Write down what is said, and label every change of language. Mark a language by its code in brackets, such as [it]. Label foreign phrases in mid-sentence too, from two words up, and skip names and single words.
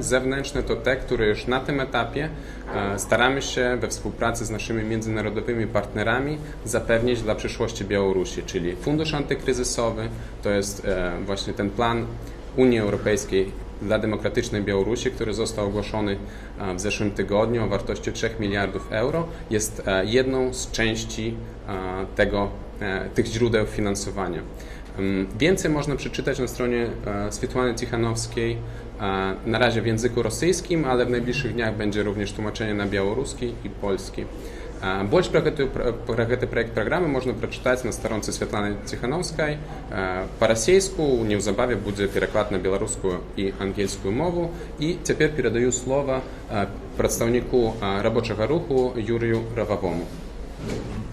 [pl] Zewnętrzne to te, które już na tym etapie staramy się we współpracy z naszymi międzynarodowymi partnerami zapewnić dla przyszłości Białorusi, czyli fundusz antykryzysowy, to jest właśnie ten plan Unii Europejskiej dla demokratycznej Białorusi, który został ogłoszony w zeszłym tygodniu o wartości 3 miliardów euro, jest jedną z części tych źródeł finansowania. Więcej można przeczytać na stronie Swiatłany Tichanowskiej, na razie w języku rosyjskim, ale w najbliższych dniach będzie również tłumaczenie на białoruski i polski. [be] Больш пра гэты праект праграмы можна прачытаць на старонцы Святланы Ціханаўскай. Па-расейску неўзабаве будзе пераклад на беларускую і ангельскую мову. І цяпер перадаю слова прадстаўніку рабочага руху Юрыю Рававому.